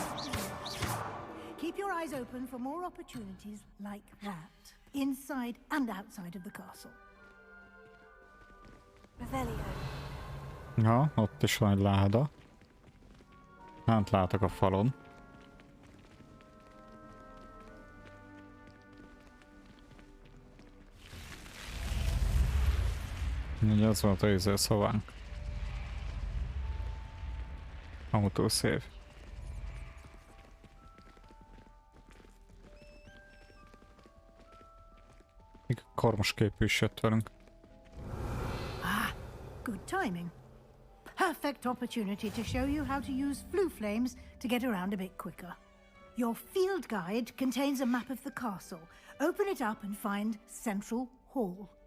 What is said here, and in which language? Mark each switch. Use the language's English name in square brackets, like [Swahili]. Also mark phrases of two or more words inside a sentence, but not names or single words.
[English] Keep your eyes open for more opportunities like that, inside and outside of the castle. Revelio. [Hungarian] Ja, ott is van egy láda. Hát látok a falon. Ugye az volt a izé szavánk. [English] Autosave. [Hungarian] Még a karmos képű is jött velünk. [English] Ah, good timing. Perfect opportunity to show you how to use flue flames to get around a bit quicker. Your field guide contains a map of the castle. Open it up and find Central Hall.